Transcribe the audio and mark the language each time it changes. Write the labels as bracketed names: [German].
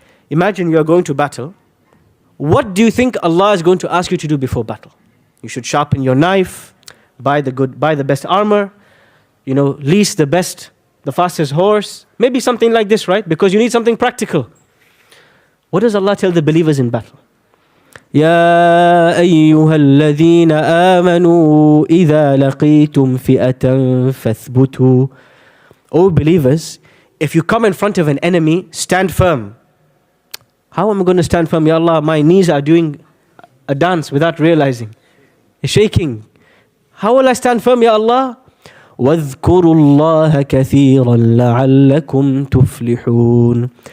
[English] Imagine you are going to battle. What do you think Allah is going to ask you to do before battle? You should sharpen your knife, buy the best armor, lease the fastest horse. Maybe something like this, right? Because you need something practical. What does Allah tell the believers in battle? [Arabic] يا أيها الذين آمنوا إذا لقيتم فئة فاثبتوا. [English] O believers, if you come in front of an enemy, stand firm. How am I going to stand firm? Ya Allah, my knees are doing a dance without realizing. Shaking. How will I stand firm, Ya Allah? [Arabic] وَاذْكُرُوا اللَّهَ كَثِيرًا لَعَلَّكُمْ تُفْلِحُونَ.